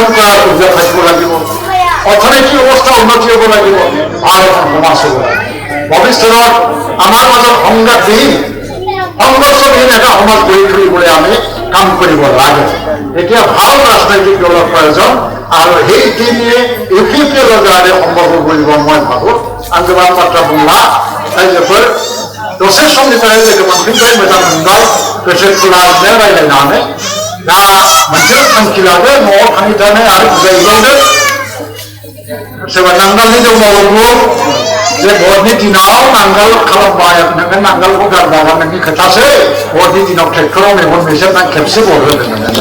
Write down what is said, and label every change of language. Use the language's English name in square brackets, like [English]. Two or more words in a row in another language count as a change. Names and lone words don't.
[Assamese] কৰাৰ সুবিধা থাকিব লাগিব অৰ্থনৈতিক অৱস্থা উন্নতি হ'ব লাগিব ভাল এখন সমাজ হ'ব ভৱিষ্যতত আমাৰ মাজত সংঘাতবিহীন সংঘৰ্ষবিহীন এটা সমাজ গঢ়ি তুলিবলৈ আমি কাম কৰিব লাগে এতিয়া ভাল ৰাজনৈতিক দলৰ প্ৰয়োজন আৰু সেই দিনে ইউপিপিএলৰ দ্বাৰা সম্ভৱ হ'ব বুলি মই ভাবোঁ [Bodo] आंजोबान बाथ्रा बुंला रायजोफोर दसे समनि थाखाय लोगो मोनफिनबाय मोजां मोनबाय गोसो खुलाजों रायज्लायनानै दा मोनसे थांखि लादो न'आव थाङै आरो बुजायहैबावदो सोरबा नांगालनि दंबावो जे भटनि दिनाव नांगाल खालामबाय नोङो नांगालखौ गारबाबा नोंनि खोथासै भटनि दिनाव ट्रेक्टराव मेगन मेजेरना खेबसे भट होदो नोङो